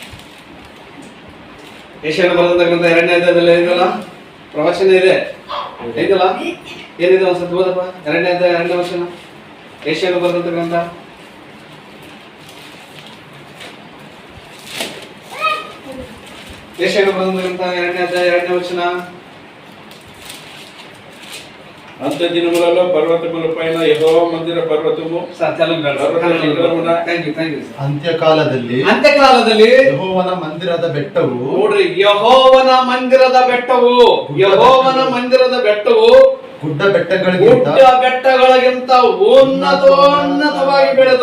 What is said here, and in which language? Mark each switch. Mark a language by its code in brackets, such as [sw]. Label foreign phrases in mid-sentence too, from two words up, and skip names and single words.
[kn] ಏಷ್ಯನ ಬರೆದಂತ ಗ್ರಂಥ 2ನೇ ಅಧ್ಯಾಯದಲ್ಲಿ ಇದೆಯಲ್ಲ, ಪ್ರವಚನ ಇದೆ ಐತಲ್ಲ, ಏನಿದೆ ಒಂದ್ಸತಿ ಓದಪ್ಪ. 2ನೇ ಅಧ್ಯಾಯ 2ನೇ ವಚನ, ಏಷ್ಯನ ಬರೆದಂತ ಗ್ರಂಥ. ಏಷ್ಯನ ಬರೆದಂತ ಗ್ರಂಥ 2ನೇ ಅಧ್ಯಾಯ 2ನೇ ವಚನ. [te] అంత దినములలో పర్వతములపైన యెహోవా మందిర పర్వతము [kn] ಅಂತ್ಯಕಾಲದಲ್ಲಿ ಯೆಹೋವನ ಮಂದಿರದ ಬೆಟ್ಟವು, ನೋಡ್ರಿ, ಯೆಹೋವನ ಮಂದಿರದ ಬೆಟ್ಟವು, ಯೆಹೋವನ ಮಂದಿರದ ಬೆಟ್ಟವು ಗುಡ್ಡ ಬೆಟ್ಟಗಳಿಗಿಂತ ಉನ್ನತೋನ್ನತವಾಗಿ ಬೆಳೆದು